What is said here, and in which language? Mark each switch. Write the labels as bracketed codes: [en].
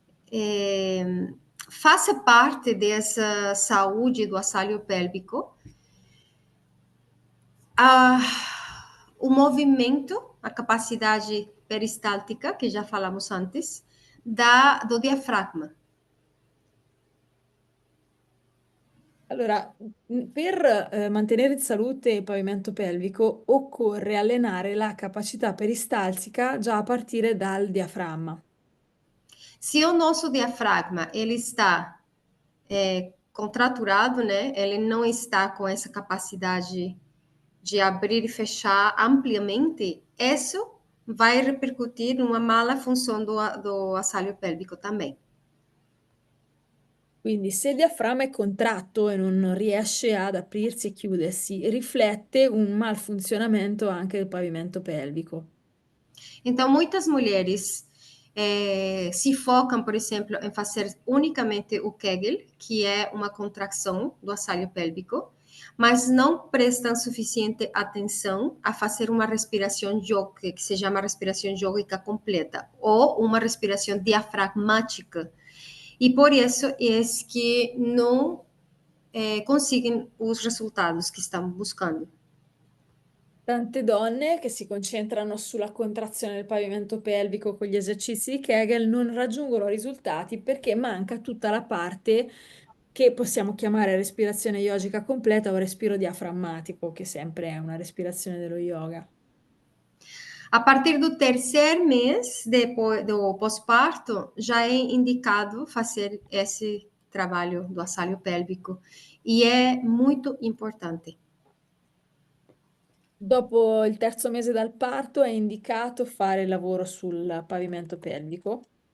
[pt] É, faça parte dessa saúde do assoalho pélvico a, o movimento, a capacidade peristáltica, que já falamos antes, do diafragma. [it] Allora, per mantenere in salute il pavimento pelvico occorre allenare la capacità peristaltica già a partire dal diaframma. [pt] Se o nosso diafragma ele está contraturado, né? Ele não está com essa capacidade de abrir e fechar ampliamente, isso vai repercutir numa mala função do assoalho pélvico também. [it] Quindi se il diaframma è contratto e non riesce ad aprirsi e chiudersi, riflette un malfunzionamento anche del pavimento pelvico. [pt] Então, muitas mulheres se focam, por exemplo, em fazer unicamente o Kegel, que é uma contração do assoalho pélvico, mas não prestam suficiente atenção a fazer uma respiração yoga, que se chama respiração yógica completa, ou uma respiração diafragmática. E por isso é que não conseguem os resultados que estão buscando. [it] Tante donne che si concentrano sulla contrazione del pavimento pelvico con gli esercizi di Kegel non raggiungono risultati perché manca tutta la parte che possiamo chiamare respirazione yogica completa o respiro diaframmatico, che sempre è una respirazione dello yoga. [pt] A partir do terceiro mês do pós-parto, já é indicado fazer esse trabalho do assoalho pélvico e é muito importante. [it] Dopo il terzo mese dal parto è indicato fare il lavoro sul pavimento pelvico.